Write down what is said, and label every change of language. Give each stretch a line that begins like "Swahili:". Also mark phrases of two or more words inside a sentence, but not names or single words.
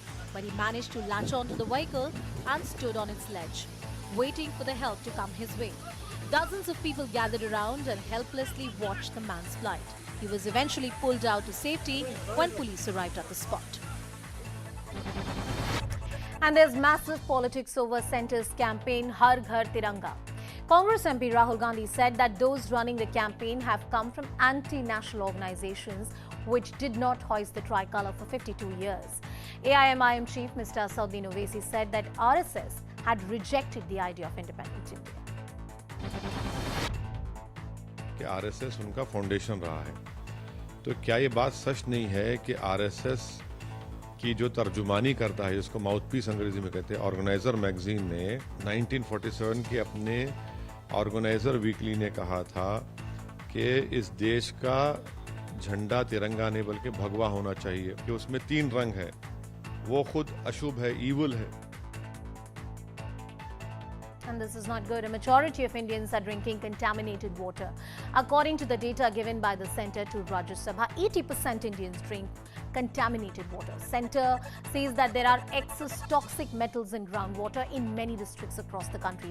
English: But he managed to latch onto the vehicle and stood on its ledge, waiting for the help to come his way. Dozens of people gathered around and helplessly watched the man's plight. He was eventually pulled out to safety when police arrived at the spot. And there's massive politics over Centre's campaign Har Ghar Tiranga. Congress MP Rahul Gandhi said that those running the campaign have come from anti-national organizations which did not hoist the tricolour for 52 years. AIMIM chief Mr. Asauddin Owaisi said that RSS had rejected the idea of independent India.
Hindi: कि आरएसएस उनका फाउंडेशन रहा है, तो क्या ये बात सच नहीं है कि आरएसएस की जो तर्जुमानी करता है, जिसको माउथपीस अंग्रेजी में कहते हैं,
English: organizer magazine
Hindi: ने 1947 के अपने ऑर्गेनाइजर वीकली ने कहा था कि इस देश का झंडा तिरंगा नहीं बल्कि भगवा होना चाहिए, कि उसमें 3 रंग है, वो खुद अशुभ है, ईवल है.
English: And this is not good. A majority of Indians are drinking contaminated water. According to the data given by the Centre to Rajya Sabha, 80% Indians drink contaminated water. Centre says that there are excess toxic metals in groundwater in many districts across the country.